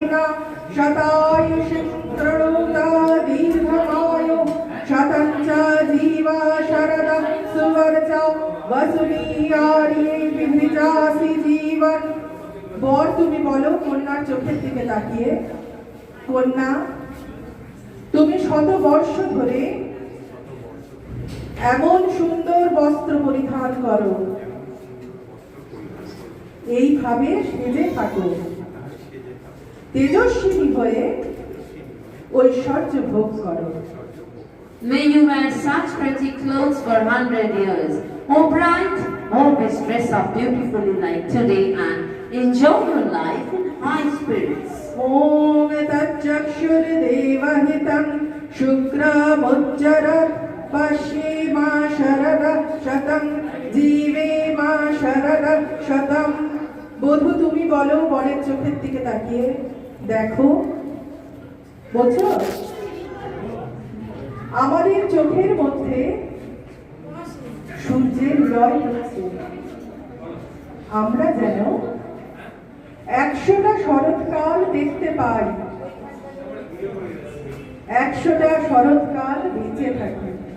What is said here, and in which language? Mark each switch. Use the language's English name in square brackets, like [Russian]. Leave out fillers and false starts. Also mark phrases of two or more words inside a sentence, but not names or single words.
[Sanskrit] शतायुषि प्रणुता दीर्घमायु शतं च जीवा शरदं सुवर्चा वसुमीयारे विभिजासि जीवन। [Bangla] বর তুমি বলো কন্যার চোখের দিকে তাকিয়ে, কন্যা তুমি শত বর্ষ ধরে এমন সুন্দর বস্ত্র পরিধান করো, এইভাবে সেজে থাকো, তেজস্বিনী হয়ে ঐশ্বর্য ভোগ করো। [English] May you wear such pretty clothes for 100 years. O bright, always dress up beautifully like today and enjoy your life in high spirits. [Sanskrit] ॐ तच्चक्षुर्देवहितं शुक्रमुच्चरत् पश्येम शरदः शतं जीवेम शरदः शतं। [Bangla] বধূ তুমি বলো বরের চোখের দিকে তাকিয়ে, দেখো বুঝছো আমাদের চোখের মধ্যে সূর্যের উদয় হচ্ছে, আমরা যেন 100টা শরৎকাল দেখতে পাই, 100টা শরৎকাল বেঁচে থাকি।